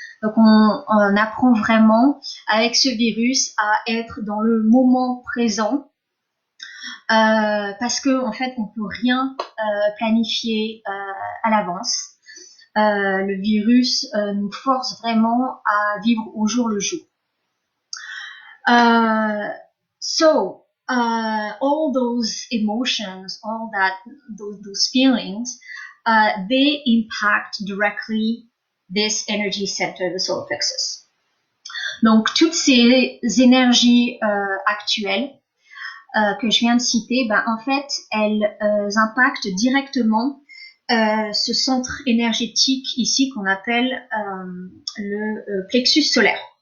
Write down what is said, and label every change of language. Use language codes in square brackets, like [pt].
[fr] Donc on apprend vraiment avec ce virus à être dans le moment présent, parce que en fait on peut rien planifier à l'avance. Le virus nous force vraiment à vivre au jour le jour. [en] So, all those emotions, all that, those feelings, they impact directly this energy center, the solar plexus. [fr] Donc, toutes ces énergies actuelles que je viens de citer, ben, en fait, elles impactent directement ce centre énergétique ici qu'on appelle le plexus solaire.